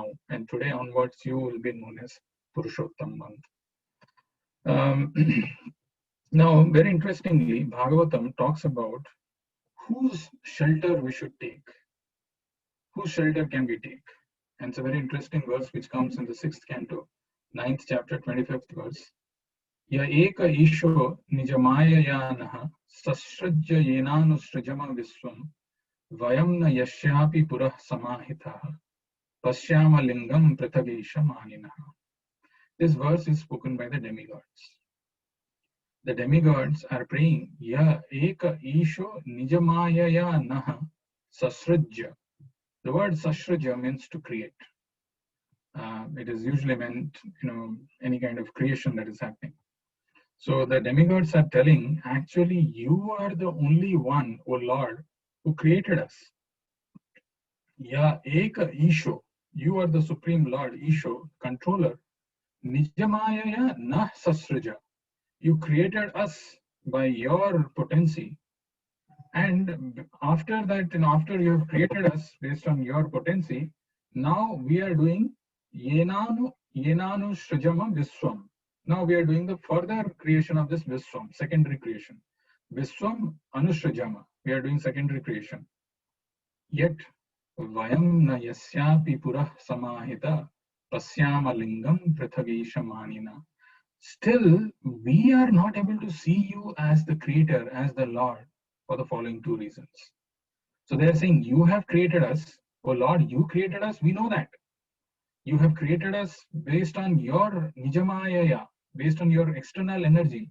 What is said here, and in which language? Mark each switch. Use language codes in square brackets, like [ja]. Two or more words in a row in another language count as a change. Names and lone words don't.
[en] And today onwards, you will be known as Purushottama month. Now, very interestingly, Bhagavatam talks about whose shelter we should take. Whose shelter can we take? And it's a very interesting verse which comes in the 6th canto, 9th chapter, 25th verse. [sa] य एक ईशो निजमाया ससर्ज्य येनानुसृजाम विश्वं वयं न यस्यापि पुरः समाहितः पश्याम लिङ्गं पृथगेश मानिनः. [en] This verse is spoken by the demigods. The demigods are praying, [sa] य एक ईशो निजमाया नः ससर्ज्य. [en] The word Sashraja means to create. It is usually meant, any kind of creation that is happening. So the demigods are telling, actually, you are the only one, O Lord, who created us. [sa] य एक ईशो, [en] you are the Supreme Lord, Isho, controller. [sa] निजमाया नः ससर्ज, [en] you created us by your potency. And after that, after you have created us based on your potency, now we are doing [sa] येनानु सृजाम विश्वम्. [en] Now we are doing the further creation of this Viswam, secondary creation. [sa] विश्वम् अनुसृजाम. [en] We are doing secondary creation. [sa] Yet वयं न यस्यापि पुरः समाहित पश्याम लिङ्गं पृथविशमानिन. [en] Still, we are not able to see you as the creator, as the Lord, for the following two reasons. So they are saying, you have created us. Oh Lord, you created us. We know that. You have created us based on your Nijamaya, based on your external energy.